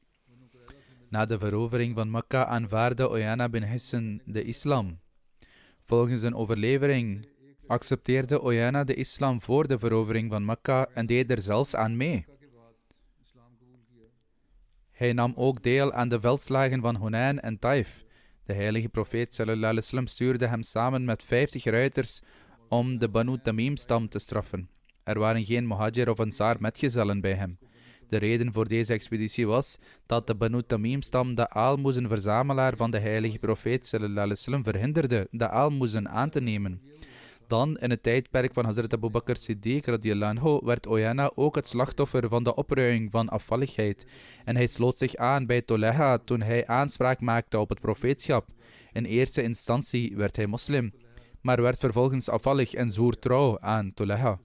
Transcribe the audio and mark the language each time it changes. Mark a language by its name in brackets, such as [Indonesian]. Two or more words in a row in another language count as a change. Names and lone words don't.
[Dutch] Na de verovering van Mekka aanvaardde Uyayna bin Hisn de islam. Volgens een overlevering accepteerde Uyayna de islam voor de verovering van Mekka en deed er zelfs aan mee. Hij nam ook deel aan de veldslagen van Hunain en Taif. De heilige profeet [Arabic] صلى الله عليه وسلم [Dutch] stuurde hem samen met 50 ruiters om de Banu Tamim-stam te straffen. Er waren geen Muhajir of Ansar metgezellen bij hem. De reden voor deze expeditie was dat de Banu Tamim-stam de aalmoezenverzamelaar van de heilige profeet [Arabic] صلى الله عليه وسلم [Dutch] verhinderde de aalmoezen aan te nemen. Dan, in het tijdperk van Hazrat Abu Bakr Siddiq [Arabic] رضي الله عنه, [Dutch] werd Uyayna ook het slachtoffer van de opruiing van afvalligheid. En hij sloot zich aan bij Toleha toen hij aanspraak maakte op het profeetschap. In eerste instantie werd hij moslim, maar werd vervolgens afvallig en zwoer trouw aan Toleha.